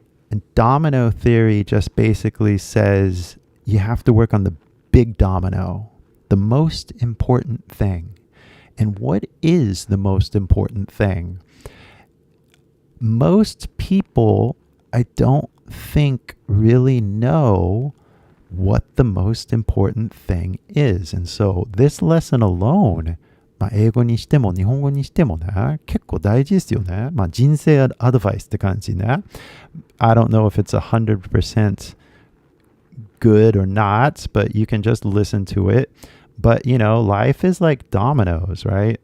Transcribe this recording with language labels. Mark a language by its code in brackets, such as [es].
[en] And domino theory just basically says you have to work on the big domino, the most important thing. And what is the most important thing? Most people, I don't think, really know what the most important thing is. [ja] And so this lesson alone, 英語にしても日本語にしてもね、結構大事ですよね。人生アドバイスって感じね。 [en] I don't know if it's 100% good or not, but you can just listen to it. But, life is like dominoes, right?